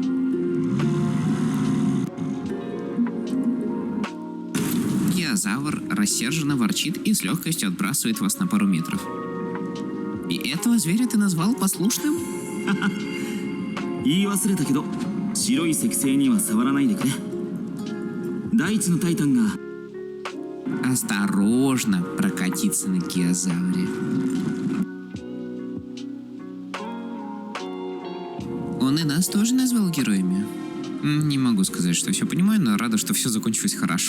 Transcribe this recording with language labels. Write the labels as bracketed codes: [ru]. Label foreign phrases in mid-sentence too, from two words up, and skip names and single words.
[ru] Геозавр рассерженно ворчит и с легкостью отбрасывает вас на пару метров. И этого зверя ты назвал послушным? [ja] 言い忘れたけど、白い石星には触らないでくれ。大地のタイタンが [ru] Осторожно прокатиться на геозавре. Он и нас тоже назвал героями. Не могу сказать, что все понимаю, но рада, что все закончилось хорошо.